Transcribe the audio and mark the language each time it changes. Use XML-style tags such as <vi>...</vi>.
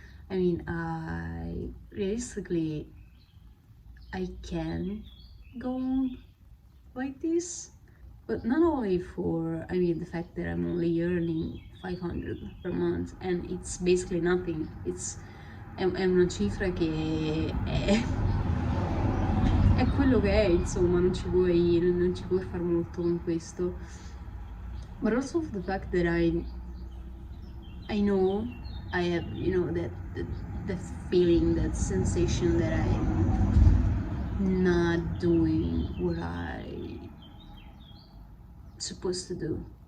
<en>I mean, I realistically I can go on like this, but not only for, I mean, the fact that I'm only earning 500 per month and it's basically nothing.</en> <it>È una cifra che è quello che è, insomma, non ci puoi fare molto con questo.</it> <en>But also for the fact that I know I have, that feeling, that sensation that I'm not doing what I'm supposed to do.</en>